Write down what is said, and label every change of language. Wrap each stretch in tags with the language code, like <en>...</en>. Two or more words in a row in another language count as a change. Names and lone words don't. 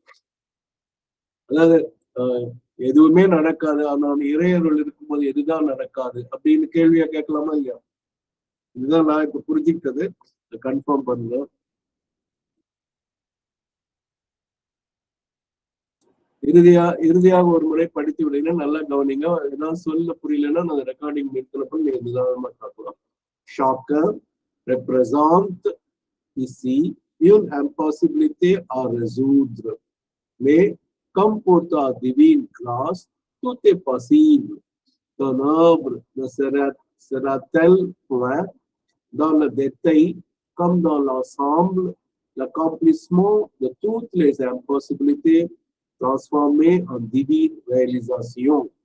<ta>அதாவது எதுவுமே நடக்காது, ஆனா இறையருள் இருக்கும்போது எதுதான் நடக்காது அப்படின்னு கேள்வியா கேட்கலாமா இல்லையா? இதுதான் நான் இப்ப புரிஞ்சுக்கிட்டது, கன்ஃபார்ம் பண்ணுங்க. இறுதியாக ஒரு முறை படித்து விடுங்கன்னா நல்லா கவனிங்க. ஏதாவது சொல்ல புரியலன்னா நான் ரெக்கார்டிங் நிறுத்தினப்ப நீங்க நிதானமா பார்க்கலாம்.</ta> <fr>Chacun représente ici une impossibilité à résoudre. Mais comme pour ta divine grâce, tout est possible. Ton œuvre ne sera-t-elle point, dans le détail comme dans l'ensemble, l'accomplissement de toutes les impossibilités transformées en divine réalisation.</fr>